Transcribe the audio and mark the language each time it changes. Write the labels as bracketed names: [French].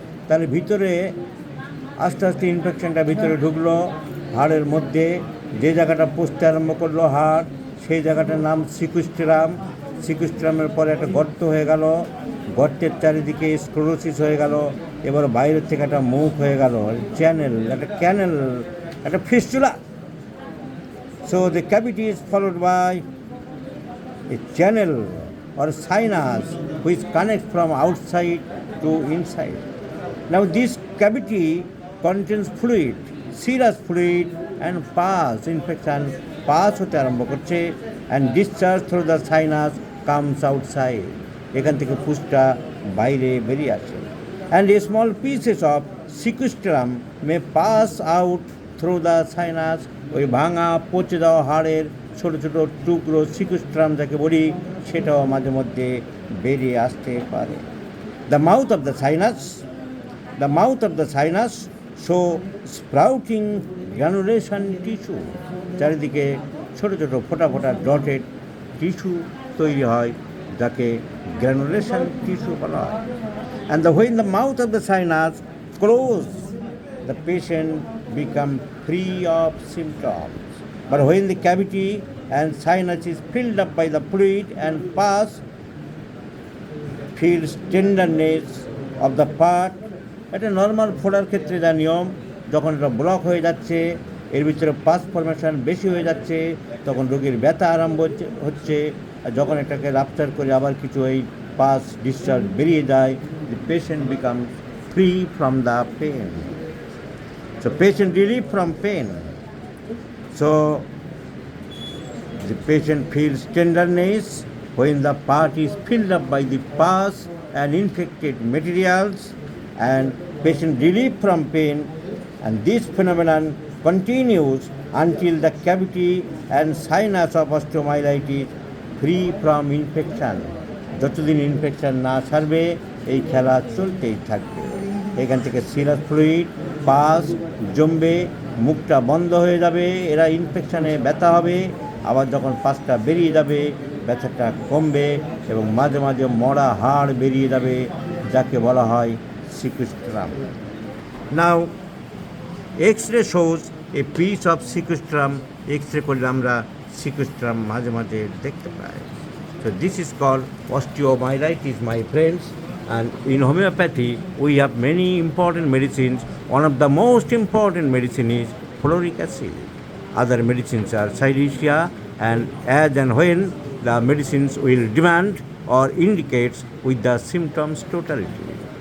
[Bangla] তার ভিতরে আস্তে আস্তে ইনফেকশনটা ভিতরে ঢুকলো, হাড়ের মধ্যে যে জায়গাটা পচতে আরম্ভ করলো হাড়, সেই জায়গাটার নাম সিকুস্টেরাম। সিকুস্টেরামের পরে একটা গর্ত হয়ে গেল, গর্তের চারিদিকে স্ক্লেরোসিস হয়ে গেল, এবার বাইরের থেকে একটা মুখ হয়ে গেল, চ্যানেল, একটা ক্যানেল, একটা fistula. [English] So the cavity is followed by a channel or sinus which connects from outside to inside. Now this cavity contains fluid, serous fluid and pus. Infection pass [Bangla] হতে আরম্ভ করছে [English] and discharge through the sinus comes outside. [Bangla] এখান থেকে ফুসটা বাইরে বেরিয়ে আসে [English] and small pieces of sequestrum may pass out through the sinus, [Bangla] ওই ভাঙা পচে দেওয়া হাড়ের ছোটো ছোটো টুকরো সিকুস্ট্রাম যাকে বলি সেটাও মাঝে মধ্যে বেরিয়ে আসতে পারে। [English] the mouth of the sinus, the mouth of the sinus show sprouting granulation tissue, [Bangla] চারিদিকে ছোটো ছোটো ফোটা ফোটা ডটেড টিস্যু তৈরি হয় যাকে গ্র্যানুলেশন টিস্যু বলা হয়। [English] And when the mouth of the sinus close, the patient become free of symptoms. But when the cavity and sinus is filled up by the fluid and pus, feels tenderness of the part. [Bangla] এটা normal ফোড়ার ক্ষেত্রে যা নিয়ম, যখন এটা block হয়ে যাচ্ছে, এর ভিতরে পাস ফরমেশন বেশি হয়ে যাচ্ছে, তখন রোগীর ব্যথা আরম্ভ হচ্ছে। আর যখন এটাকে রাপচার করে আবার কিছু এই পাস ডিসচার্জ বেরিয়ে যায়, [English] The patient become free from the pain. So patient relief from pain. So the patient feels tenderness when the part is filled up by the pus and infected materials, and patient relief from pain, and this phenomenon continues until the cavity and sinus of osteomyelitis free from infection. [Bangla] যতদিন infection না সারবে এই খেলা চলতেই থাকবে। এখান থেকে serous fluid pass জমবে, মুখটা বন্ধ হয়ে যাবে, এরা ইনফেকশানে ব্যথা হবে, আবার যখন পাসটা বেরিয়ে যাবে ব্যথাটা কমবে এবং মাঝে মাঝে মরা হাড় বেরিয়ে যাবে যাকে বলা হয় সিকুস্ট্রাম। [English] Now x-ray shows a piece of sequestrum. [Bangla] X-ray করলে আমরা সিকুস্ট্রাম মাঝে মাঝে দেখতে পাই। [English] So this is called osteomyelitis, my friends. And in homeopathy we have many important medicines. One of the most important medicine is fluoric acid. Other medicines are Cilicia, and as and when the medicines will demand or indicates with the symptoms totality.